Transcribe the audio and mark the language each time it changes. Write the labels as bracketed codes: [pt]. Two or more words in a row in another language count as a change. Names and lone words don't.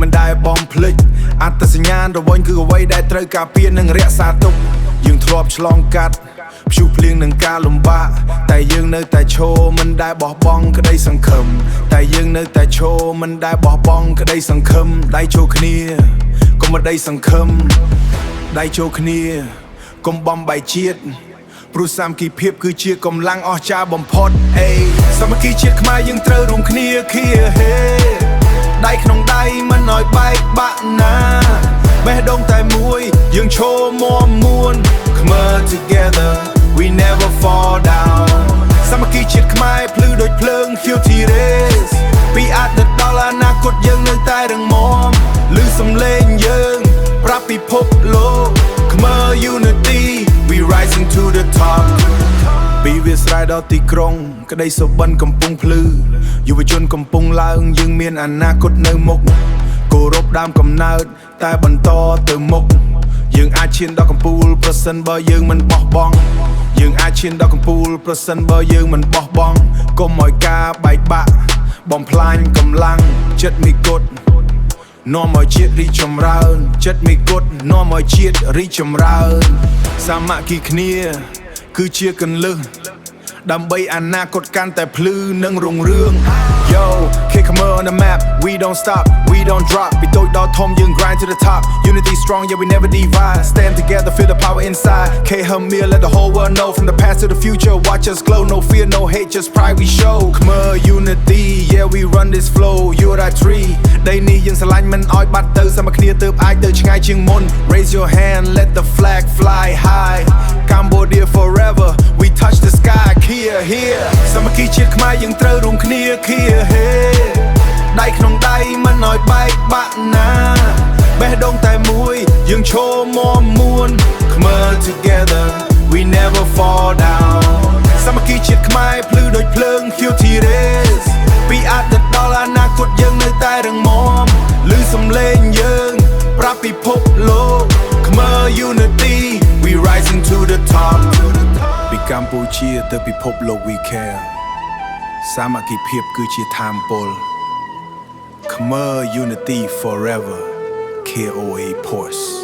[km] មិនដែលបំភ្លេចអត្តសញ្ញាណរវ័ញគឺអ្វីដែលត្រូវការពារនិងរក្សាទុកយើងធ្លាប់ឆ្លងកាត់ព្យុះភ្លៀងនិងការលំបាកតែយើងនៅតែឈរមិនដែលបោះបង់ក្តីសង្ឃឹមតែយើងនៅតែឈរមិនដែលបោះបង់ក្តីសង្ឃឹមដៃចូលគ្នាកុំក្តីសង្ឃឹមដៃចូលគ្នាកុំបំបែកជាតិព្រោះសាមគ្គីភាពគឺជាកម្លាំងអស្ចារ្យបំផុតអេសាមគ្គីជាតិខ្មែរយើងត្រូវរួម គ្នាហេដៃក្នុងដៃមិនឲ្យបែកបាក់ណាបេះដូងតែមួយយើងឈរមាំមួន [en] Khmer together we never fall down [km] សាមគ្គីជាតិខ្មែរភ្លឺដូចភ្លើងខៀវធីរ៉េសពីអតីតដល់អនាគតយើងនៅតែរឹងមាំឮសំឡេងយើងប្រាប់ពិភពលោក [en] Khmer unity we rising to the top [km] ពីវាស្រែដល់ទីក្រុងក្តីសុបិនកំពុងភ្លឺយុវជនកំពុងឡើងយើងមានអនាគត នៅមុខគោរពដើមកំណើតតែបន្តទៅមុខយើងអាចឈានដល់កំពូលប្រសិនបើយើងមិនបោះបង់យើងអាចឈានដល់កំពូលប្រសិនបើយើងមិនបោះបង់កុំឲ្យការបែកបាក់បំផ្លាញកម្លាំងចិត្តមីគុតនាំឲ្យជាតិរីកចម្រើនចិត្តមីគុតនាំឲ្យជាតិរីកចម្រើនសាម គ្គីគ្នាគឺជាកន្លឹះដើម្បីអនាគតកាន់តែភ្លឺនិងរុងរឿង [en] Yo kick Khmer on the map we don't stop we don't drop [km] ពីតូចដល់ធំយើង [en] grind to the top unity strong yeah we never divide stand together feel the power inside Khmer let the whole world know from the past to the future watch us glow no fear no hate just pride we show Khmer unity yeah we run this flow you are that tree [km] ដីនេះយើងស្រឡាញ់មិនឲ្យបាត់ទៅ សាមគ្គីគ្នាទើបអាចទៅឆ្ងាយជាងមុន [en] raise your hand let the flag fly high Cambodia forever we touch the sky here [km] សាមគ្គីជាតិខ្មែរយើងត្រូវរួម គ្នាដៃក្នុងដៃមិនឲ្យបែកបាក់ណាបេះដូងតែមួយយើងឈរមាំមួន [en] Khmer together we never fall down [km] សាមគ្គីជាតិខ្មែរភ្លឺដូចភ្លើងខៀវធីរ៉េសពីអតីតដល់អនាគតយើងនៅតែរឹងមាំឮសំឡេងយើងប្រាប់ពិភពលោក [en] Khmer unity we rising to the top [km] ពីកម្ពុជាទៅពិភពលោក [en] we care [km] សាមគ្គីភាពគឺជាធម៌ពល [en] Khmer unity forever KOA Force